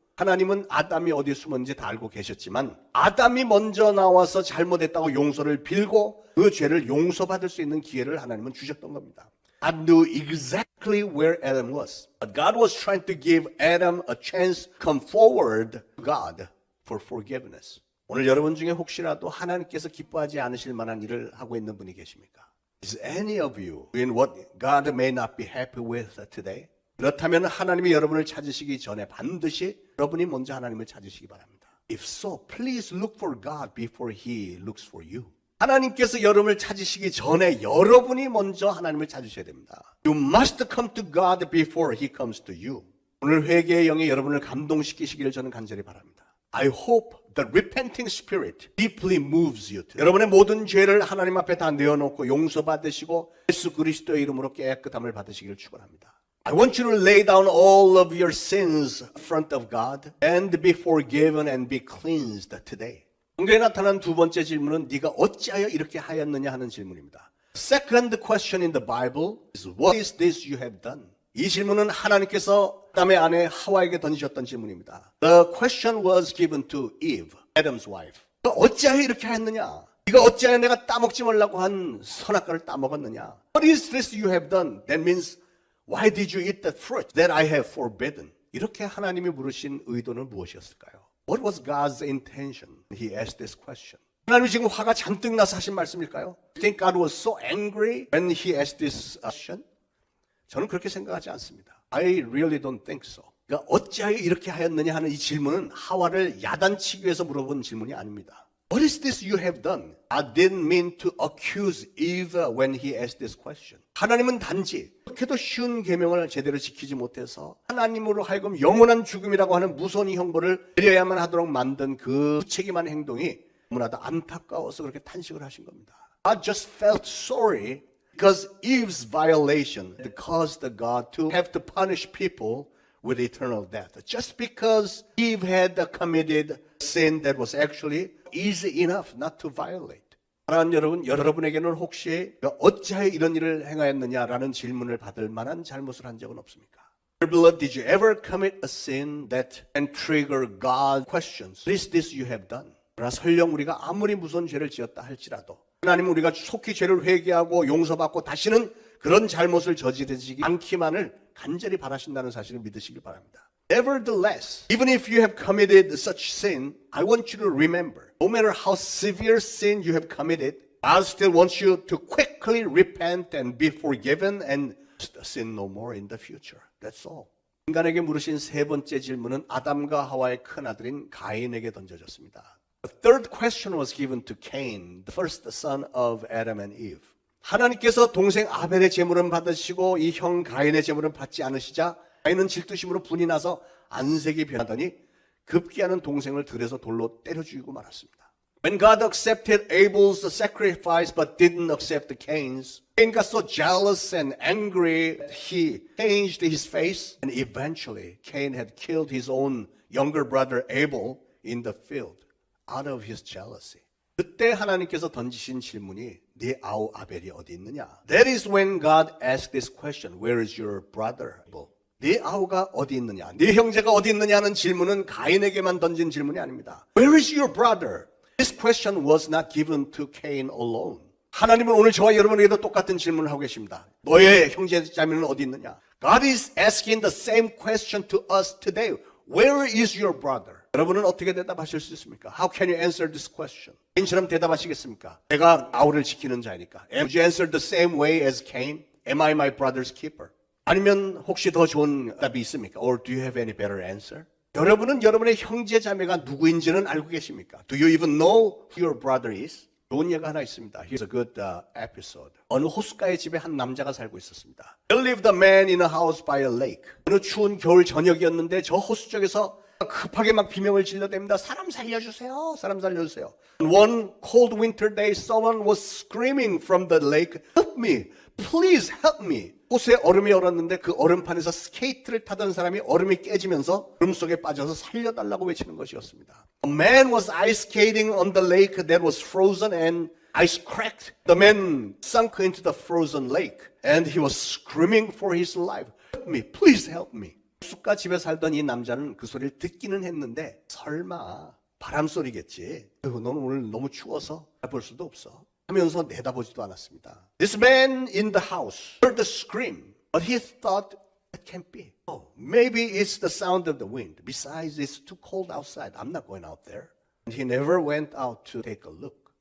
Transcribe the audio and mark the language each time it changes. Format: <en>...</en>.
<ko>하나님은 아담이 어디 숨었는지 다 알고 계셨지만 아담이 먼저 나와서 잘못했다고 용서를 빌고 그 죄를 용서받을 수 있는 기회를 하나님은 주셨던 겁니다.</ko> <en>God knew exactly where Adam was. But God was trying to give Adam a chance to come forward to God for forgiveness.</en> <ko>오늘 여러분 중에 혹시라도 하나님께서 기뻐하지 않으실 만한 일을 하고 있는 분이 계십니까?</ko> <en>Is any of you doing what God may not be happy with today?</en> <ko>그렇다면 하나님이 여러분을 찾으시기 전에 반드시 여러분이 먼저 하나님을 찾으시기 바랍니다.</ko> <en>If so, please look for God before He looks for you.</en> <ko>하나님께서 여러분을 찾으시기 전에 여러분이 먼저 하나님을 찾으셔야 됩니다.</ko> <en>You must come to God before He comes to you.</en> <ko>오늘 회개의 영이 여러분을 감동시키시기를 저는 간절히 바랍니다.</ko> <en>I hope the repenting spirit deeply moves you.</en> <ko>여러분의 모든 죄를 하나님 앞에 다 내어놓고 용서받으시고 예수 그리스도의 이름으로 깨끗함을 받으시기를 축원합니다.</ko> <en>I want you to lay down all of your sins in front of God and be forgiven and be cleansed today.</en> <ko>성경에 나타난 두 번째 질문은 네가 어찌하여 이렇게 하였느냐 하는 질문입니다.</ko> <en>Second question in the Bible is what is this you have done?</en> <ko>이 질문은 하나님께서 아담의 아내 하와에게 던지셨던 질문입니다.</ko> <en>The question was given to Eve, Adam's wife.</en> <ko>네가 어찌하여 이렇게 하였느냐? 네가 어찌하여 내가 따먹지 말라고 한 선악과를 따먹었느냐?</ko> <en>What is this you have done? That means why did you eat the fruit that I have forbidden?</en> <ko>이렇게 하나님이 물으신 의도는 무엇이었을까요?</ko> <en>What was God's intention when He asked this question?</en> <ko>하나님이 지금 화가 잔뜩 나서 하신 말씀일까요?</ko> <en>You think God was so angry when He asked this question?</en> <ko>저는 그렇게 생각하지 않습니다.</ko> <en>I really don't think so.</en> <ko>그러니까 어찌하여 이렇게 하였느냐 하는 이 질문은 하와를 야단치기 위해서 물어본 질문이 아닙니다.</ko> <en>What is this you have done? I didn't mean to accuse Eve when He asked this question.</en> <ko>하나님은 단지 그렇게도 쉬운 계명을 제대로 지키지 못해서 하나님으로 하여금 영원한 죽음이라고 하는 무서운 형벌을 내려야만 하도록 만든 그 무책임한 행동이 너무나도 안타까워서 그렇게 탄식을 하신 겁니다.</ko> <en>I just felt sorry because Eve's violation caused God to have to punish people with eternal death. Just because Eve had committed sin that was actually easy enough not to violate.</en> <ko>사랑하는 여러분, 여러분에게는 혹시 어찌하여 이런 일을 행하였느냐라는 질문을 받을 만한 잘못을 한 적은 없습니까?</ko> <en>Beloved, did you ever commit a sin that can trigger God questions? What is this you have done?</en> <ko>그러나 설령 우리가 아무리 무서운 죄를 지었다 할지라도 하나님은 우리가 속히 죄를 회개하고 용서받고 다시는 그런 잘못을 저지르지 않기만을 간절히 바라신다는 사실을 믿으시길 바랍니다.</ko> <en>Nevertheless, even if you have committed such sin, I want you to remember, no matter how severe sin you have committed, God still wants you to quickly repent and be forgiven and sin no more in the future. That's all.</en> <ko>인간에게 물으신 세 번째 질문은 아담과 하와의 큰아들인 가인에게 던져졌습니다.</ko> <en>The third question was given to Cain, the first son of Adam and Eve.</en> <ko>하나님께서 동생 아벨의 제물은 받으시고 이 형 가인의 제물은 받지 않으시자 가인은 질투심으로 분이 나서 안색이 변하더니 급기야는 동생을 들에서 돌로 때려 죽이고 말았습니다.</ko> <en>When God accepted Abel's sacrifice but didn't accept Cain's, Cain got so jealous and angry that he changed his face and eventually Cain had killed his own younger brother Abel in the field out of his jealousy.</en> <ko>그때 하나님께서 던지신 질문이 네 아우 아벨이 어디 있느냐?</ko> <en>That is when God asked this question, where is your brother Abel?</en> <ko>네 아우가 어디 있느냐? 네 형제가 어디 있느냐는 질문은 가인에게만 던진 질문이 아닙니다.</ko> <en>Where is your brother? This question was not given to Cain alone.</en> <ko>하나님은 오늘 저와 여러분에게도 똑같은 질문을 하고 계십니다. 너의 형제 자매는 어디 있느냐?</ko> <en>God is asking the same question to us today. Where is your brother?</en> <ko>여러분은 어떻게 대답하실 수 있습니까?</ko> <en>How can you answer this question?</en> <ko>cain처럼 대답하시겠습니까? 내가 아우를 지키는 자니까.</ko> <en>Would you answer the same way as Cain? Am I my brother's keeper?</en> <ko>아니면 혹시 더 좋은 답이 있습니까?</ko> <en>Or do you have any better answer?</en> <ko>여러분은 여러분의 형제 자매가 누구인지는 알고 계십니까?</ko> <en>Do you even know who your brother is?</en> <ko>좋은 예가 하나 있습니다.</ko> <en>Here's a good episode.</en> <ko>어느 호숫가의 집에 한 남자가 살고 있었습니다.</ko> <en>There lived a man in a house by a lake.</en> <ko>어느 추운 겨울 저녁이었는데 저 호수 쪽에서 급하게 막 비명을 질러댑니다. 사람 살려주세요. 사람 살려주세요.</ko> <en>One cold winter day, someone was screaming from the lake, help me, please help me.</en> <ko>호수에 얼음이 얼었는데 그 얼음판에서 스케이트를 타던 사람이 얼음이 깨지면서 얼음 속에 빠져서 살려달라고 외치는 것이었습니다.</ko> <en>A man was ice skating on the lake that was frozen and ice cracked. The man sunk into the frozen lake and he was screaming for his life. Help me, please help me.</en> <ko>숲가 집에 살던 이 남자는 그 소리를 듣기는 했는데 설마 바람 소리겠지. 너는 오늘 너무 추워서 볼 수도 없어. 하면서 내다보지도 않았습니다.</ko> <en>This man in the house heard the scream, but he thought that can't be. Oh, maybe it's the sound of the wind. Besides, it's too cold outside. I'm not going out there. And he never went out to take a look.</en>